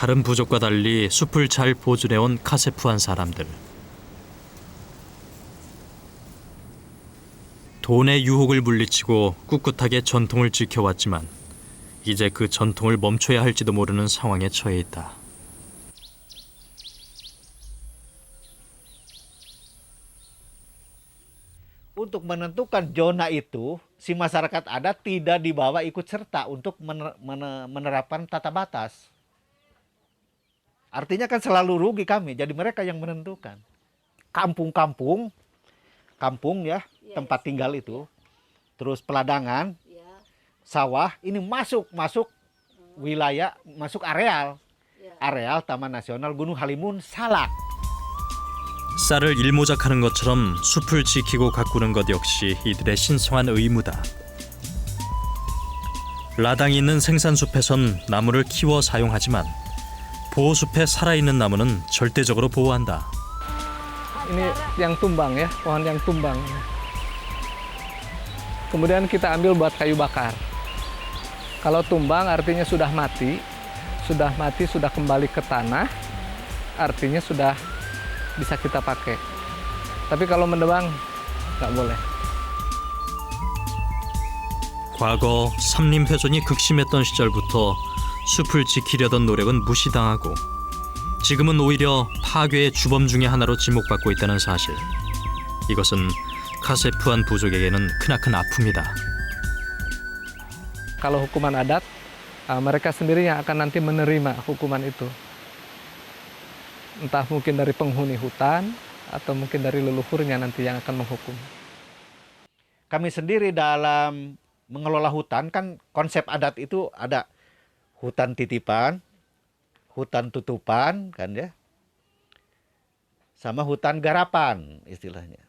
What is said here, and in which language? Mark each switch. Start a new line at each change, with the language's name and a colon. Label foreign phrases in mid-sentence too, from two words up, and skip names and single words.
Korean: 다른 부족과 달리 숲을 잘 보존해온 카세프안 사람들. 돈의 유혹을 물리치고 꿋꿋하게 전통을 지켜왔지만 이제 그 전통을 멈춰야 할지도 모르는 상황에 처해 있다.
Indonesian: Untuk menentukan zona itu, si masyarakat adat tidak dibawa ikut serta untuk menerapkan tata batas. Artinya kan selalu rugi kami, jadi mereka yang menentukan. Kampung-kampung, kampung ya, tempat tinggal itu, terus peladangan, sawah, ini masuk wilayah, masuk areal Taman Nasional Gunung Halimun Salak.
Korean: 쌀을 일모작하는 것처럼 숲을 지키고 가꾸는 것 역시 이들의 신성한 의무다. 라당이 있는 생산숲에선 나무를 키워 사용하지만 보호숲에 살아있는 나무는 절대적으로 보호한다.
Indonesian: Ini yang tumbang ya, pohon yang tumbang. Kemudian kita ambil buat kayu bakar. Kalau tumbang artinya sudah mati, sudah kembali ke tanah, artinya sudah bisa kita pakai. Tapi kalau menebang nggak boleh.
Korean: 과거 삼림 훼손이 극심했던 시절부터 숲을 지키려던 노력은 무시당하고 지금은 오히려 파괴의 주범 중의 하나로 지목받고 있다는 사실. 이것은 카세프안 부족에게는 크나큰 아픔이다.
Indonesian: Kalau hukuman adat, mereka sendiri yang akan nanti menerima hukuman itu. Entah mungkin dari penghuni hutan atau mungkin dari leluhurnya nanti yang akan menghukum. Kami sendiri dalam mengelola hutan kan konsep adat itu ada hutan titipan, hutan tutupan kan ya, sama hutan garapan istilahnya.